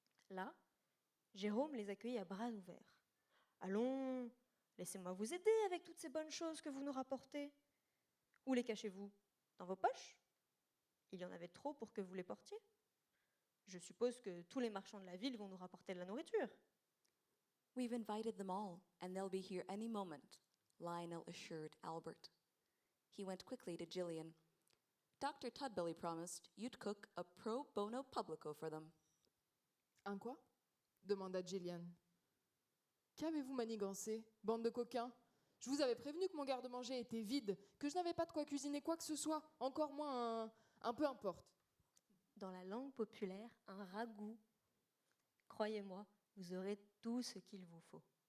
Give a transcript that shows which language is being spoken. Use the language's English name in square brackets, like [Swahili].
[French] Là, Jérôme les accueillit à bras ouverts. « Allons, laissez-moi vous aider avec toutes ces bonnes choses que vous nous rapportez. Où les cachez-vous? Dans vos poches? Il y en avait trop pour que vous les portiez? Je suppose que tous les marchands de la ville vont nous rapporter de la nourriture. » [English] We've invited them all, and they'll be here any moment, Lionel assured Albert. He went quickly to Gillian. Dr. Tudbilly promised you'd cook a [Latin] pro bono publico [English] for them. [French] Un quoi? Demanda Gillian. Qu'avez-vous manigancé, bande de coquins? Je vous avais prévenu que mon garde-manger était vide, que je n'avais pas de quoi cuisiner quoi que ce soit, encore moins un peu importe. Dans la langue populaire, un ragoût. Croyez-moi, vous aurez tout ce qu'il vous faut.